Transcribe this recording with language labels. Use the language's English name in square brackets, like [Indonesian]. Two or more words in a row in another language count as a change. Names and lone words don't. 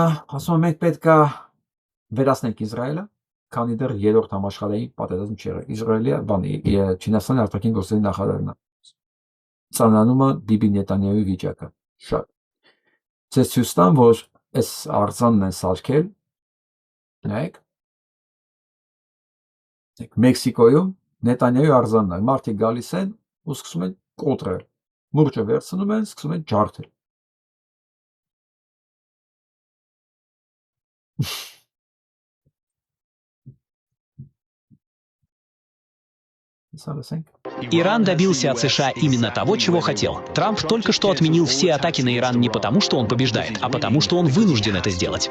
[Armenian] ասում է մենք պետք է վերացնենք Իսրայելը, քանի դեռ երրորդ համաշխարհային պատերազմ չի եղել։ Իսրայելը Չինաստանի արտաքին գործերի նախարարն է։ Ցանանում է Բիբի Նետանյահուի վիճակը։ Շատ։ Ձեզ ցույց տամ, որ այս արձանն են սարքել։ Նայեք։ Մեքսիկոյում Նետանյահուի արձանն է։ Մարդիկ գալիս են ու սկսում են կոտրել։ Մուրճը վերցնում են, սկսում են ջարդել։ [Russian] Иран добился от США именно того, чего хотел. Трамп только что отменил все атаки на Иран не потому, что он побеждает, а потому, что он вынужден это сделать.